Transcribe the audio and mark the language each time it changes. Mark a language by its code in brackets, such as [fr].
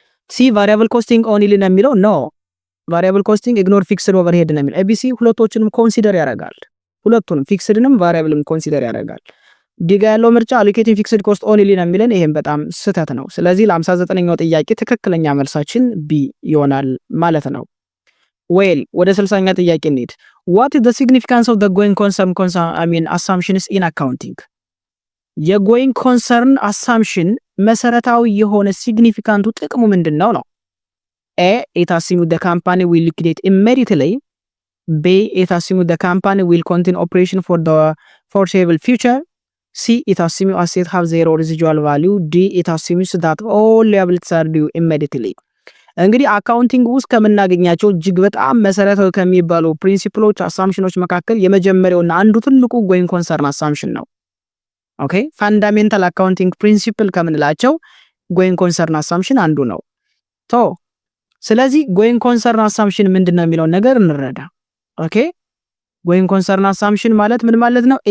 [am] ሲ ቫሪያብል ኮስቲንግ ኦንሊ ነው የሚለው ኖ ቫሪያብል ኮስቲንግ ኢግኖር ፊክስድ ኦቨርሄድ ነው የሚለው። ኤቢሲ ሁለቶችንም ኮንሲደር ያደርጋል። ሁለቱንም ፊክስድንም ቫሪያብልም ኮንሲደር ያደርጋል። ዲጋ ያለው ምርጫ አሎኬቲንግ ፊክስድ ኮስት ኦንሊ ነው የሚለን ይሄም በጣም ስህተት ነው። ስለዚህ ለ59ኛው ጥያቄ ትክክለኛ መልሳችን ቢ ይሆናል ማለት ነው። ዌል ወደ 60ኛ ጥያቄ እንሂድ። [en] what is the significance of the going concern assumptions in accounting? [am] የጎይንግ ኮንሰርን አሳምፕሽን መሰረታዊ የሆነ ሲግኒፊካንቱ ጥቅሙ ምንድነው ነው? [en] A it assumes the company will liquidate immediately. B it assumes the company will continue operation for the foreseeable future. C it assumes assets have zero residual value. D it assumes that all liabilities are due immediately. [am] እንግዲህ አካውንቲንግ ውስጥ ከምናገኛቸው እጅግ በጣም መሰረታዊ ከሚባሉ ፕሪንሲፕሎች አሳምፕሽኖች መካከል የመጀመሪያውና አንዱ ትልቁ ጎይንግ ኮንሰርን አሳምፕሽን ነው። ኦኬ ፋንዳሜንታል አካውንቲንግ ፕሪንሲፕል ከምንላቸው ጎይንግ ኮንሰርን አሳምፕሽን አንዱ ነው። ስለዚህ ጎይንግ ኮንሰርን አሳምፕሽን ምንድነው የሚለው ነገር እንረዳ። ኦኬ ጎይንግ ኮንሰርን አሳምፕሽን ማለት ምን ማለት ነው?